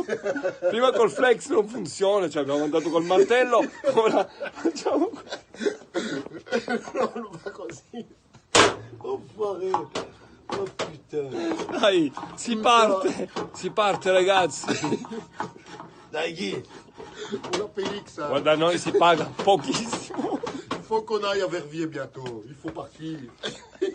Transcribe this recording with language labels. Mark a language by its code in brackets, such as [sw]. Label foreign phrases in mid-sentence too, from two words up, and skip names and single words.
[it] Prima col flex non funziona, cioè abbiamo andato col martello, ora facciamo... No, non va così. Oh, fuori. [fr] Oh putain. [it] Dai, si parte ragazzi. Dai, [fr] Guy. On a PX. Hein. [it] Guarda, noi si paga pochissimo. [fr] Il faut qu'on aille à Verviers bientôt. Il faut partir.